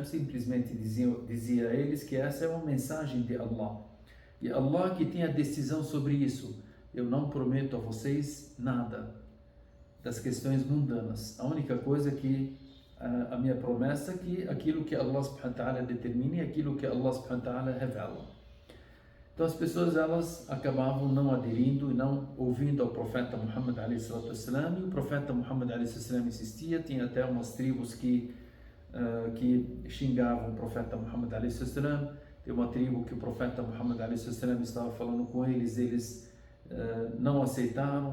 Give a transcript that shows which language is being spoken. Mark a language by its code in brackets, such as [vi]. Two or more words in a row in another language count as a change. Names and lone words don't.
[pt] simplesmente dizia a eles que essa é uma mensagem de Allah. E Allah que tem a decisão sobre isso. Eu não prometo a vocês nada das questões mundanas. A única coisa que a minha promessa é que aquilo que Allah [ar] سبحانه وتعالى [pt] determina e aquilo que Allah [ar] سبحانه وتعالى [pt] revela. Então as pessoas elas acabavam não aderindo e não ouvindo ao profeta Muhammad a.s. e o profeta Muhammad a.s. insistia. Tinha até umas tribos que xingavam o profeta Muhammad a.s. Tem uma tribo que o profeta Muhammad a.s. estava falando com eles não aceitaram.